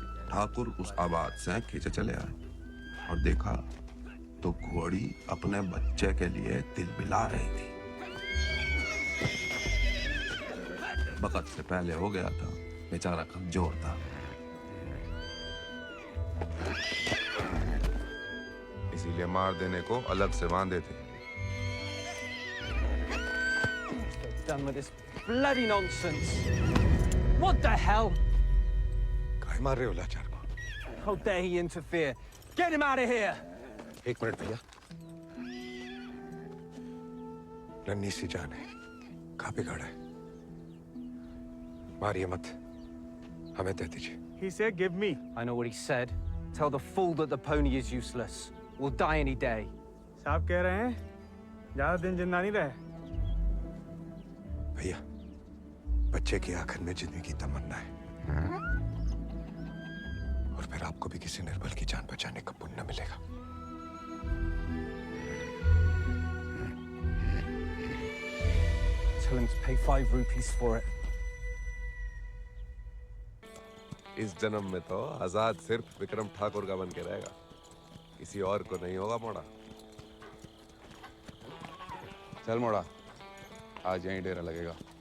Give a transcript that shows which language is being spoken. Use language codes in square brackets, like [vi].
[hi] ठाकुर उस आवाज से खींचे चले आए और देखा तो घोड़ी अपने बच्चे के लिए तिलमिला रही थी। वक्त से पहले हो गया था, बेचारा कमजोर था। इसीलिए मार देने को अलग से बांधे थे। [en] Done with this bloody nonsense. What the hell? [hi] काहे मार रहे हो लाचार को? [en] How dare he interfere? Get him out of here! [hi] एक मिनट भैया। नन्ही सी जान है, कहाँ बिगाड़ा है? मारिए मत, हमें दे दीजिए। [en] He said, "Give me." I know what he said. Tell the fool that the pony is useless. We'll die any day. [hi] साहब कह रहे हैं, ज्यादा दिन जिंदा नहीं रहे। भैया, बच्चे की आंखन में जिंदगी की तमन्ना है, और फिर आपको भी किसी निर्बल की जान बचाने का पुण्य मिलेगा। [en] Tell him to pay 5 rupees for it. [hi] इस जन्म में तो आजाद सिर्फ विक्रम ठाकुर का बन के रहेगा, किसी और को नहीं होगा मोड़ा। चल मोड़ा, आज यहीं डेरा लगेगा।